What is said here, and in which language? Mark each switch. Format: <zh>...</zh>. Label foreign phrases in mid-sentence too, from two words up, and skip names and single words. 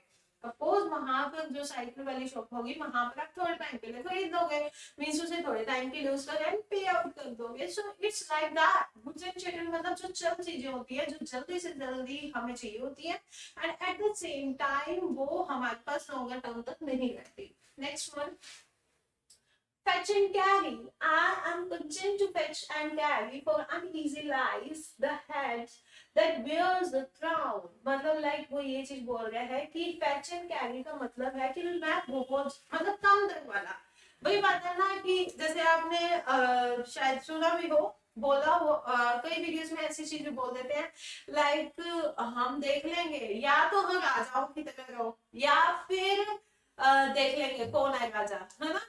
<hi>सपोज वहां पर जो साइकिल वाली शॉप होगी वहां पर आप थोड़े टाइम के लिए खरीद दोगे, मींस उसे थोड़े टाइम के लिए उसका</hi> <en>rent pay out</en> <hi>कर दोगे।</hi> <en>so it's like that. goods and chattel</en> <hi>मतलब जो चल चीजें होती है, जो जल्दी से जल्दी हमें चाहिए होती है,</hi> <en>and at the same time</en> <hi>वो हमारे पास</hi> <en>longer term</en> <hi>तक नहीं रहती।</hi> <en>next one, fetch and carry. I am content to fetch and carry for uneasy lies the head that wears the crown।</en> <hi>मतलब लाइक वो ये चीज बोल रहा है कि</hi> <en>fetch and carry</en> <hi>का मतलब है कि मैं बहुत मतलब कम दर वाला। वही बात है ना कि जैसे आपने शायद सुना भी हो, बोला हो, कई वीडियोस में ऐसी चीजें बोल देते हैं लाइक हम देख लेंगे, या तो हम राजाओं की तरह रहो, या फिर देख लेंगे कौन है राजा, है ना।</hi>